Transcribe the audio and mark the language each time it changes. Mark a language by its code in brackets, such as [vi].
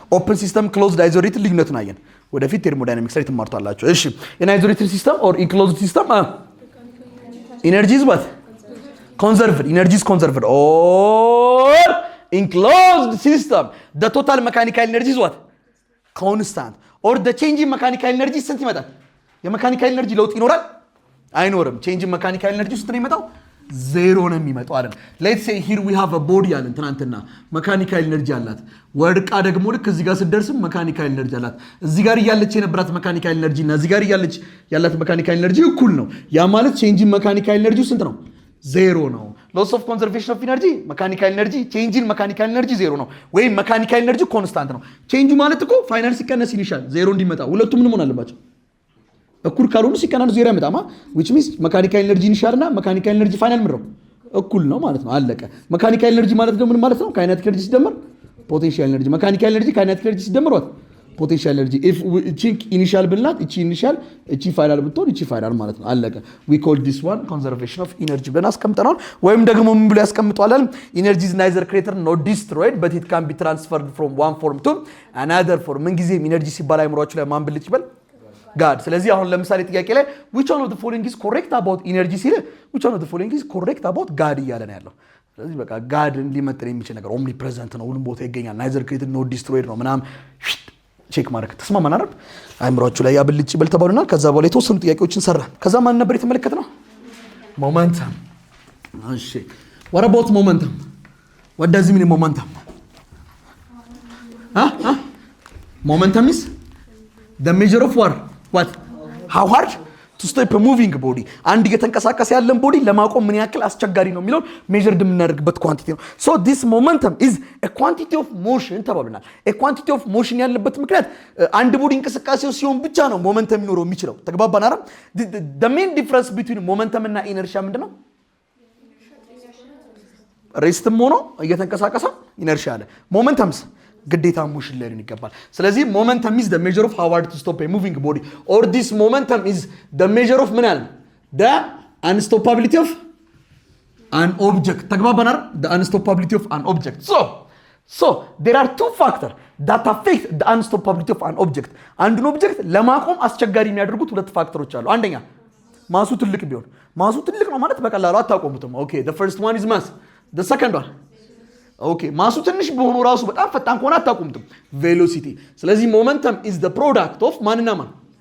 [en] ኦፕን ሲስተም፣ ክሎዝድ፣ አይዞሌትድ [am] ልዩነቱን አየን። ወደፊት ቴርሞዳይናሚክስ ላይ ትማርቷላችሁ። [en] እሺ ኢን አይዞሌትድ ሲስተም ኦር ኢንክሎዝድ ሲስተም ኢነርጂ ኢዝ ዋት conserved. Energy is conserved. Or enclosed system, the total mechanical energy is what? Constant. Or the change in mechanical energy [am] ስንት ይመጣል? የመካኒካል ኤነርጂ ለውጥ ይኖራል አይኖርም? [en] change in mechanical energy [am] ስንት ነው የሚመጣው? 0 ነው የሚመጣው አይደል? [en] let's say here we have a body [am] አለን ትናንትና መካኒካል ኤነርጂ አላት። ወርቃ ደግሞ ልክ እዚህ ጋር ስትደርስም መካኒካል ኤነርጂ አላት። እዚህ ጋር እያለች የነበራት መካኒካል ኤነርጂ እና እዚህ ጋር እያለች ያላት መካኒካል ኤነርጂ እኩል ነው። ያ ማለት [en] change in mechanical energy [am] ስንት ነው? 0 ነው። [en] ሎስ ኦፍ ኮንዘርቬሽን ኦፍ ኢነርጂ [am] መካኒካል ኤነርጂ ቼንጅ ኢን መካኒካል ኤነርጂ 0 ነው። ወይም መካኒካል ኤነርጂ ኮንስታንት ነው። ቼንጁ ማለት እኮ ፋይናል ሲቀነስ ኢኒሻል 0 እንዲመጣ ሁለቱም ምን መሆን አለባቸው? እኩል ካልሆኑ ሲቀናነሱ 0 ያመጣማ። [en] which means [am] መካኒካል ኤነርጂ ኢኒሻል እና መካኒካል ኤነርጂ ፋይናል ምንድነው? እኩል ነው ማለት ነው። አለቀ። መካኒካል ኤነርጂ ማለት ደግሞ ምን ማለት ነው? ካይኔቲክ ኤነርጂ ሲደመር ፖቴንሻል ኤነርጂ። መካኒካል ኤነርጂ ካይኔቲክ ኤነርጂ ሲደመር what? ፖቴንሻል ኤነርጂ። ኢፍ ቺንክ ኢኒሻል ብንላት እቺ ኢኒሻል እቺ ፋይናል ብትሆን እቺ ፋይናል ማለት ነው። አለቀ። [en] we call this one conservation of energy [am] ብለን አስቀምጠናል። ወይም ደግሞ ምን ብሎ ያስቀምጣል? [en] energy is neither created nor destroyed but it can be transferred from one form to another form። [am] ምን ጊዜም ኢነርጂ ሲባል አይምሮአችሁ ላይ ማን ብልጭ ይበል? ጋድ። ስለዚህ አሁን ለምሳሌ ጥያቄ ላይ [en] which one of the following is correct about energy [am] ሲል [en] which one of the following is correct about God [am] እያለ ነው ያለው። ስለዚህ በቃ ጋድን ሊመጥን የሚችል ነገር ኦምኒ ፕሬዘንት ነው፣ ሁሉም ቦታ ይገኛል፣ [en] neither created nor destroyed [am] ነው ምናምን ቼክ ማድረግ ተስማማን አይደል? አይምሮአችሁ ላይ ያብልጭ ይበል ተባሉና ከዛ በኋላ የተወሰኑ ጥያቄዎችን ሰራን። ከዛ ማን ነበር የተመለከትነው? [en] ሞመንተም። እሺ what about momentum? what does it mean momentum? momentum is the measure of what how hard to stop a moving body. [am] አንድ እየተንቀሳቀሰ ያለን ቦዲ ለማቆም ምን ያክል አስቸጋሪ ነው የሚለው ሜዠርድ የምናደርግበት ኳንቲቲ ነው። [en] so this momentum is a quantity of motion [am] ተባብለናል። [en] a quantity of motion [am] ያለበት ምክንያት አንድ ቦዲ እንቅስቃሴው ሲሆን ብቻ ነው ሞመንተም ሊኖረው የሚችለው። ተግባባን አይደል? [en] the main difference between momentum እና inertia [am] ምንድነው? ሬስትም ሆኖ እየተንቀሳቀሰ [en] inertia [am] አለ። ሞመንተምስ ግዴታ ሞሽን ላይ ይገባል። ስለዚህ [en] momentum is the measure of how hard to stop a moving body or this momentum is the measure of [am] ምን ያለ [en] the unstoppability of an object። [am] ተግባባን አይደል? [en] the unstoppability of an object. so there are two factors that affect the unstoppability of an object. [am] አንዱን ኦብጀክት ለማቆም አስቸጋሪ የሚያደርጉት ሁለት ፋክተሮች አሉ። አንደኛ ማሱ ትልቅ ቢሆን፣ ማሱ ትልቅ ነው ማለት በቀላሉ አታቆሙትም። [en] okay the first one is mass, the second one [am] ኦኬ ማሱ ትንሽ በሆኑ ራሱ በጣም ፈጣን ከሆነ አታቆሙትም፣ ቬሎሲቲ። ስለዚህ ሞመንተም ኢዝ ዘ ፕሮዳክት ኦፍ ማንና ማን?